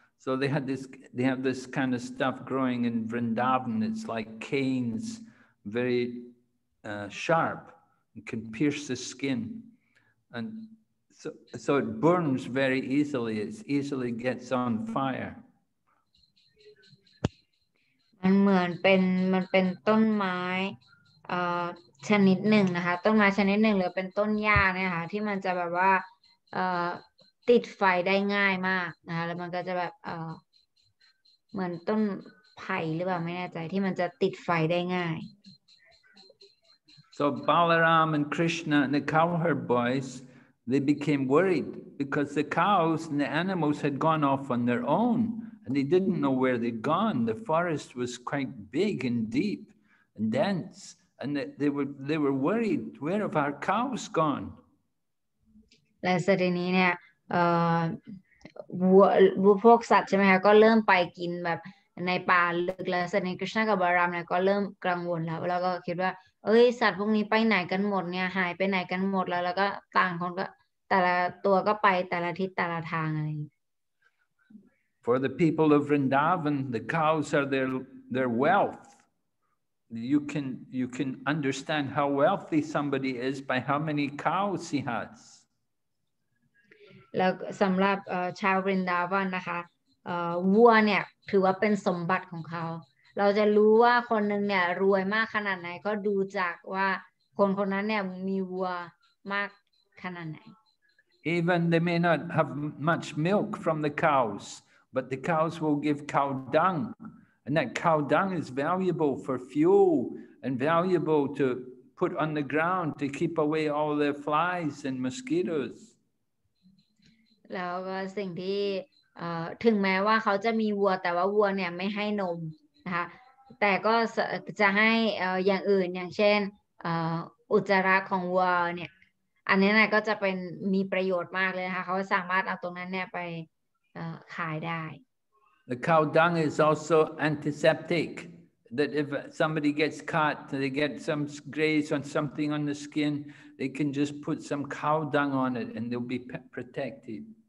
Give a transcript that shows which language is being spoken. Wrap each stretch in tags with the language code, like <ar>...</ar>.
<en>So they have this kind of stuff growing in Vrindavan. It's like canes, very sharp, and can pierce the skin, and so it burns very easily. It easily gets on fire.</en> <th>มันเป็นต้นไม้ชนิดหนึ่งนะคะต้นไม้ชนิดหนึ่งหรือเป็นต้นหญ้าเนี่ยค่ะที่มันจะแบบว่าติดไฟได้ง่ายมากนะคะแล้วมันก็จะแบบเหมือนต้นไผ่หรือเปล่าไม่แน่ใจที่มันจะติดไฟได้ง่าย</th> <en>So Balaram and Krishna and the cowherd boys, they became worried because the cows and the animals had gone off on their own. And they didn't know where they'd gone. The forest was quite big and deep and dense, and they were worried. Where have our cows gone?</en> <th>และสทีนี้เนี่ยวัวพวกสัตว์ใช่ไหมคะก็เริ่มไปกินแบบในป่าลึกแล้วสทีนี้กฤษณะกับบารามเนี่ยก็เริ่มกังวลแล้วก็คิดว่าสัตว์พวกนี้ไปไหนกันหมดเนี่ยหายไปไหนกันหมดแล้วก็ต่างคนก็แต่ละตัวก็ไปแต่ละทิศแต่ละทางอะไร</th> <en>For the people of Vrindavan, the cows are their wealth. You can understand how wealthy somebody is by how many cows he has.</en> <th>แล้วสำหรับชาววรินดาวันนะคะวัวเนี่ยถือว่าเป็นสมบัติของเขาเราจะรู้ว่าคนหนึ่งเนี่ยรวยมากขนาดไหนก็ดูจากว่าคนนั้นเนี่ยมีวัวมากขนาดไหน</th> <en>Even they may not have much milk from the cows, but the cows will give cow dung, and that cow dung is valuable for fuel and valuable to put on the ground to keep away all the flies and mosquitoes.</en> <th>แล้วก็สิ่งที่ถึงแม้ว่าเขาจะมีวัวแต่ว่าวัวเนี่ยไม่ให้นมนะคะแต่ก็จะให้อย่างอื่นอย่างเช่นอุจจาระของวัวเนี่ยอันนี้นะก็จะเป็นมีประโยชน์มากเลยนะคะเขาสามารถเอาตรงนั้นเนี่ยไปขายได้</th> <en>The cow dung is also antiseptic. That if somebody gets cut, they get some graze on something on the skin, they can just put some cow dung on it and they'll be protected.</en>